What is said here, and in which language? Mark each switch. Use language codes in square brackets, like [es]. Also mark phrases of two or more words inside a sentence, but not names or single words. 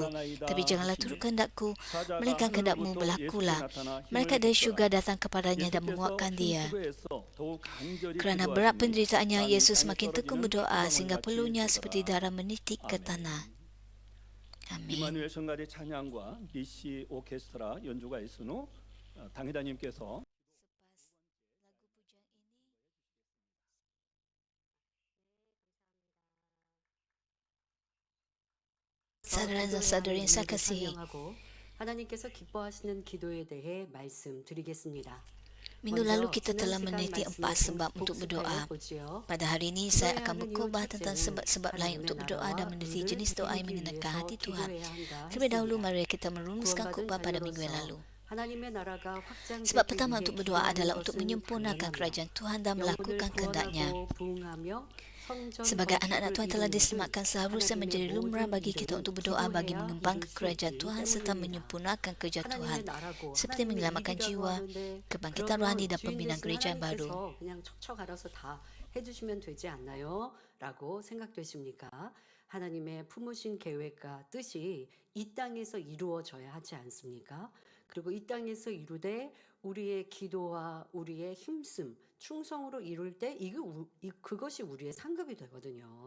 [ms] Tapi janganlah turut kehendakku, melainkan kehendak-Mu berlakulah." Mereka dari syurga datang kepadanya dan menguatkan dia. Kerana berat penderitaannya, Yesus makin tekun berdoa sehingga peluhnya seperti darah menitik ke tanah. Amin. [ko] 이마누엘 성가대 찬양과 BC 오케스트라 연주가 있은 후 당회장님께서 [ms] Saudara dan saudari yang saya kasihi, [ko] 하나님께서 기뻐하시는 기도에 대해 말씀드리겠습니다. [ms] minggu lalu kita telah meneliti 4 sebab untuk berdoa. Pada hari ini saya akan berkhotbah tentang sebab-sebab lain untuk berdoa dan meneliti jenis doa yang menyenangkan hati Tuhan. Terlebih dahulu mari kita merumuskan khotbah pada minggu yang lalu. Sebab pertama untuk berdoa adalah untuk menyempurnakan kerajaan Tuhan dan melakukan kehendak-Nya. Sebagai anak-anak Tuhan telah diselamatkan, seharusnya menjadi lumrah bagi kita untuk berdoa bagi mengembangkan kerajaan Tuhan serta menyempurnakan kerja Tuhan, seperti menyelamatkan jiwa, kebangkitan rohani dan pembinaan gereja yang baru. [ko] 해주시면 되지 않나요? 라고 생각되십니까? 하나님의 품으신 계획과 뜻이 이 땅에서 이루어져야 하지 않습니까? 그리고 이 땅에서 이루되 우리의 기도와 우리의 힘씀, 충성으로 이룰 때 그것이 우리의 상급이 되거든요.